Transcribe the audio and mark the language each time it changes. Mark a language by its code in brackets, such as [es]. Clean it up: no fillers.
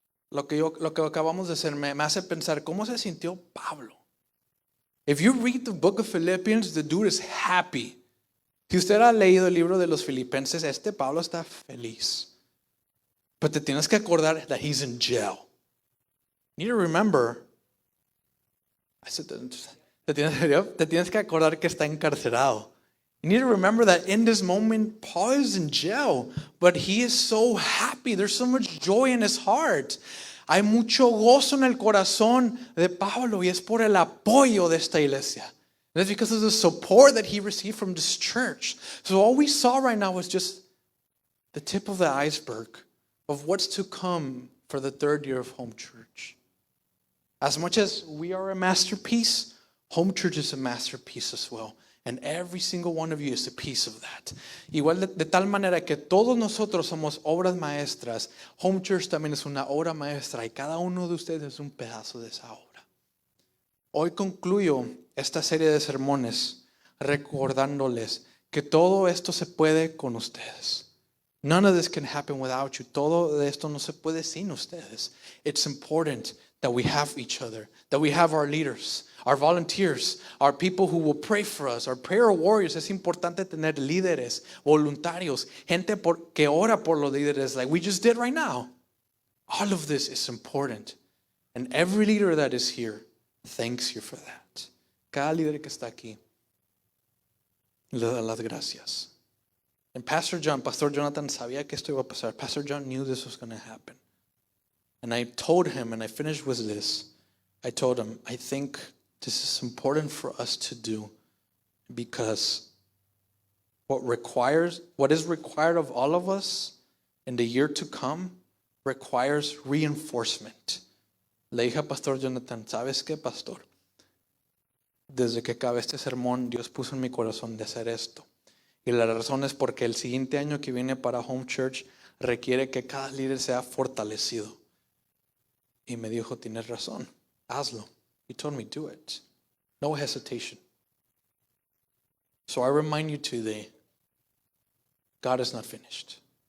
[es] Lo que acabamos de hacer me hace pensar, ¿cómo se sintió Pablo? [en] If you read the book of Philippians, the dude is happy. [es] Si usted ha leído el libro de los Filipenses, Pablo está feliz. But te tienes que acordar [en] that he's in jail. You need to remember, [es] te tienes que acordar que está encarcelado. [en] You need to remember that in this moment, Paul is in jail, but he is so happy. There's so much joy in his heart. [es] Hay mucho gozo en el corazón de Pablo y es por el apoyo de esta iglesia. [en] And it's because of the support that he received from this church. So all we saw right now was just the tip of the iceberg of what's to come for the third year of Home Church. As much as we are a masterpiece, Home Church is a masterpiece as well. And every single one of you is a piece of that. [es] Igual de tal manera que todos nosotros somos obras maestras, Home Church también es una obra maestra y cada uno de ustedes es un pedazo de esa obra. Hoy concluyo esta serie de sermones recordándoles que todo esto se puede con ustedes. [en] None of this can happen without you. [es] Todo de esto no se puede sin ustedes. [en] It's important that we have each other, that we have our leaders, our volunteers, our people who will pray for us, our prayer warriors. [es] Es importante tener líderes, voluntarios, gente que ora por los líderes [en] like we just did right now. All of this is important. And every leader that is here thanks you for that. [es] Cada líder que está aquí le da las gracias. And Pastor Jonathan sabía que esto iba a pasar. [en] Pastor John knew this was going to happen. And I told him, and I finished with this, I told him, I think this is important for us to do because what is required of all of us in the year to come requires reinforcement. [es] Le dije a Pastor Jonathan, ¿sabes qué, Pastor? Desde que acabé este sermón, Dios puso en mi corazón de hacer esto. Y la razón es porque el siguiente año que viene para Home Church requiere que cada líder sea fortalecido. Y me dijo, tienes razón, hazlo. [en] He told me, do it. No hesitation. So I remind you today, God is not finished.